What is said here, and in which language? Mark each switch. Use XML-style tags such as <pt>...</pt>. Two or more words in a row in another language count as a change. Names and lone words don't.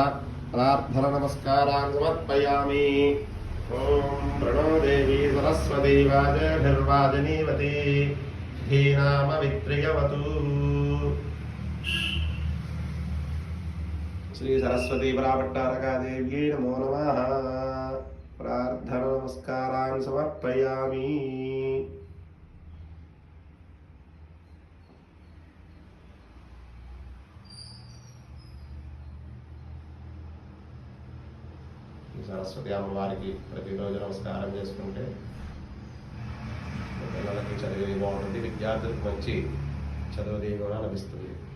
<sa>प्रार्थननमस्कारान् समर्पयामि। ॐ प्रणो देवी सरस्वती वाजभिर्वाजनीवती धीनामवित्रियवतु। श्री सरस्वती पराभट्टारकादेव्यै नमो नमः। प्रार्थना नमस्कारान् समर्पयामि।</sa> <te>సరస్వతి అమ్మవారికి ప్రతిరోజు నమస్కారం చేసుకుంటే పిల్లలకి చదివి బాగుంటుంది, విద్యార్థులకు మంచి చదువు కూడా లభిస్తుంది.</te>